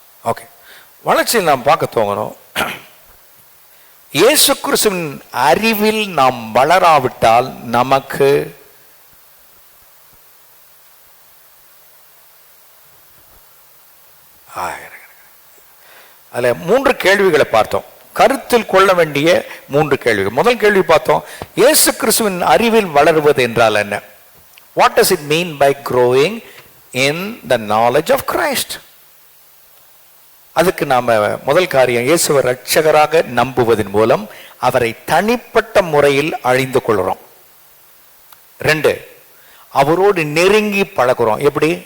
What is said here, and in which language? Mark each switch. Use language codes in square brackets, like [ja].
[ta] Okay, வளர்ச்சியில் நாம் பார்க்க துவங்கணும். இயேசு கிறிஸ்துவின் அறிவில் நாம் வளராவிட்டால் நமக்கு அதில் 3 கேள்விகளை பார்த்தோம். கருத்தில் கொள்ள வேண்டிய 3 கேள்விகள். முதல் கேள்வி பார்த்தோம், இயேசு கிறிஸ்துவின் அறிவில் வளருவது என்றால் என்ன? [en] What does it mean by growing in the knowledge of Christ? [ta] அதுக்கு நாம முதல் காரியம், இயேசுவை இரட்சகராக நம்புவதன் மூலம் அவரை தனிப்பட்ட முறையில் அழிந்து கொள்கிறோம். 2, அவரோடு நெருங்கி பழகுறோம். எப்படி?